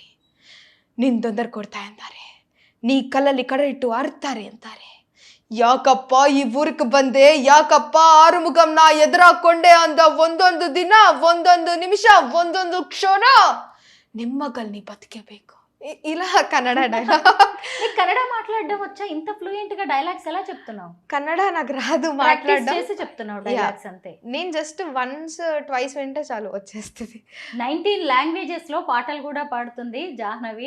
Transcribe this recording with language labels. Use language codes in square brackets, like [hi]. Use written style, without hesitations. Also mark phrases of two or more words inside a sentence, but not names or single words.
[kn] ನಿನ್ ತೊಂದರೆ ಕೊಡ್ತಾ ಅಂತಾರೆ, ನೀ ಕಲ್ಲಲ್ಲಿ ಕಡೆ ಇಟ್ಟು ಆರ್ತಾರೆ ಅಂತಾರೆ. ಯಾಕಪ್ಪ ಈ ಊರಿಗೆ ಬಂದೆ, ಯಾಕಪ್ಪ ಆರುಮುಗಂನ ಎದುರಾಕೊಂಡೆ ಅಂದ ಒಂದೊಂದು ದಿನ, ಒಂದೊಂದು ನಿಮಿಷ, ಒಂದೊಂದು ಕ್ಷಣ ನಿಮ್ಮಗಲ್ ನೀ ಬದುಕಬೇಕು. [te] ఇలా కన్నడ డైలాగ్. కన్నడ మాట్లాడడం వచ్చా? ఇంత ఫ్లూయెంట్ గా డైలాగ్స్ ఎలా చెప్తున్నావు? కన్నడ నాకు రాదు మాట్లాడడం. చేసి చెప్తున్నావు డైలాగ్స్ అంతే. నేను [en] just once twice [te] వింటే చాలు వచ్చేస్తుంది. 19 లాంగ్వేజెస్ లో పాటలు కూడా పాడుతుంది జాహ్నవి.